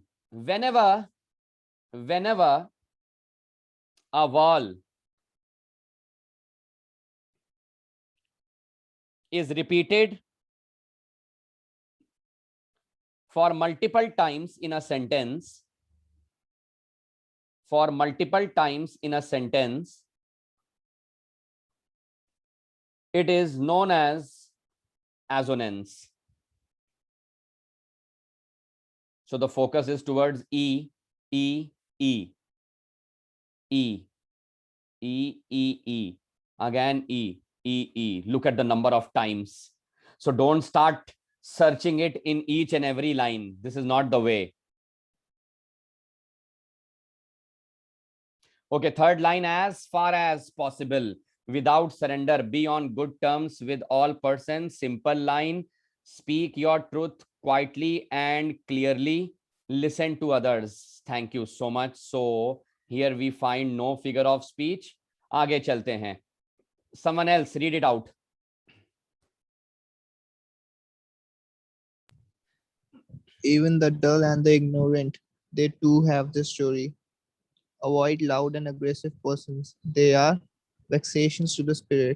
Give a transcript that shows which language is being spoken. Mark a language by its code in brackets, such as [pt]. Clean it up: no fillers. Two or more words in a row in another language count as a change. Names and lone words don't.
[en] Whenever a vowel is repeated for multiple times in a sentence, it is known as assonance. So the focus is towards E, E, E, E, E, E, E, again E, E, E. Look at the number of times. So don't start searching it in each and every line. This is not the way. Okay, third line, as far as possible, without surrender, be on good terms with all persons. Simple line, speak your truth quietly and clearly. Listen to others. Thank you so much. So here we find no figure of speech. [hi] आगे चलते हैं. [en] Someone else read it out. Even the dull and the ignorant, they too have this story. Avoid loud and aggressive persons. They are vexations to the spirit.